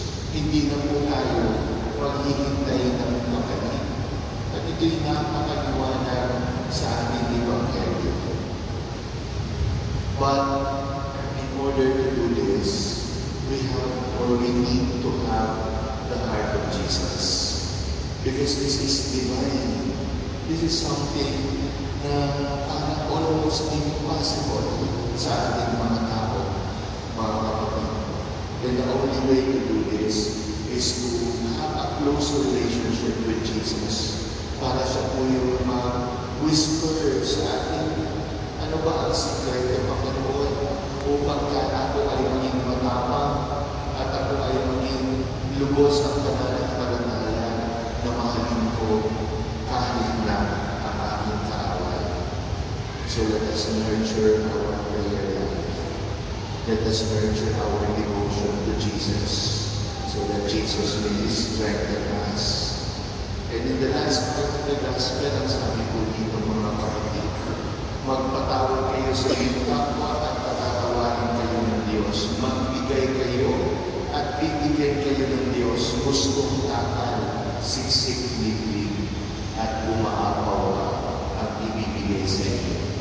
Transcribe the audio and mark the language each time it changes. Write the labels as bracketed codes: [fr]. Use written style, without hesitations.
[tl] Hindi na po tayo maghihintay ng magaling. At ito'y napakaliwanag sa ating Ebanghelyo. [en] But in order to do this, we need to have the heart of Jesus. Because this is divine. This is something [tl] na parang [en] almost impossible [tl] sa ating mga tao, mga kapatid. [en] And the only way to do this is to have a close relationship with Jesus. [tl] Para siya po yung mag-whisper sa atin, ano ba ang secret ng Panginoon upang ako ay maging matapang at ako ay maging lubos ang pananampalataya na mahalin ko kahit na ang aking kaaway. [en] So let us nurture our prayer life. Let us nurture our devotion to Jesus so that Jesus will strengthen us. And in the last part of the gospel, [tl] ang sabi po dito mga kapatid, magpatawad kayo sa inyong kapwa at patatawarin kayo ng Diyos. Magbigay kayo at bibigyan kayo ng Diyos. Gustong takal, siksik, liglig, at umaapaw ang ibibigay sa inyo.